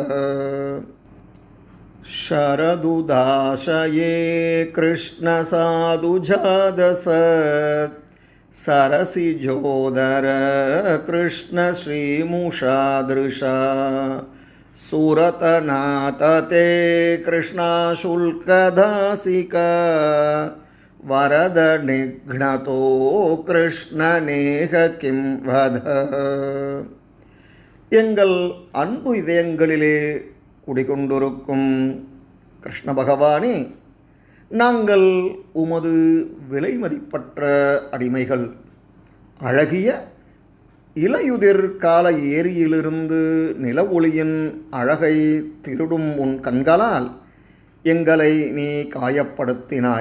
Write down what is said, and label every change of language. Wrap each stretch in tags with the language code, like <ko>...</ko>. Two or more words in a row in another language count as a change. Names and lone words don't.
<sa>शरदुदाशये कृष्णसाधुजादसत् सरसिजोदर कृष्णश्रीमुषादृशा सुरतनाथ ते कृष्णाशुल्कदासिका वरद निघ्नतो कृष्णनेह किं वद.</sa> <ta>எங்கள் அன்பு இதயங்களிலே குடிகொண்டிருக்கும் கிருஷ்ண பகவானே, நாங்கள் உமது விலைமதிப்பற்ற அடிமைகள். அழகிய இலையுதிர் கால ஏரியிலிருந்து நில ஒளியின் அழகை திருடும் உன் கண்களால் எங்களை நீ காயப்படுத்தினாய்.</ta>